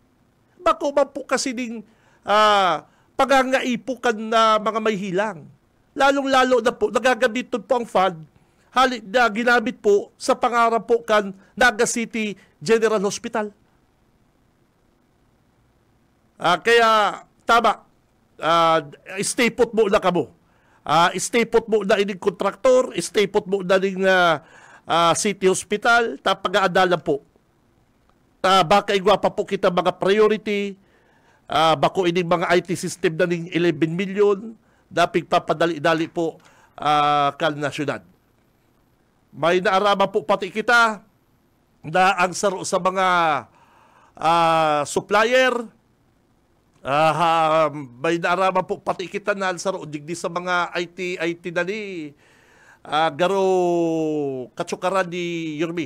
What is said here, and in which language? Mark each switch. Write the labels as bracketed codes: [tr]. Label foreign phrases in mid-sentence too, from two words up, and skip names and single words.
[bik] Bako man po kasi ding pagangaipukan na mga may hilang. Lalong-lalo na po, nagagamiton po ang fund, halit na ginamit po sa pangarap po kan Naga City General Hospital. Kaya, tama, [en] stay put [bik] mo na kamo. [en] Stay put [bik] mo na ining kontraktor, [en] stay put [bik] mo na ining City Hospital, pag-aadalan po. Baka igwa pa po kita mga priority, bako ining mga IT system na ning 11 million, dapig papadali-dali po kan na syudad. May naarama po pati kita na ang saro sa mga supplier, may naarama po pati kita na ang saro digdi sa mga IT na ni garo katsukaran ni Yormi.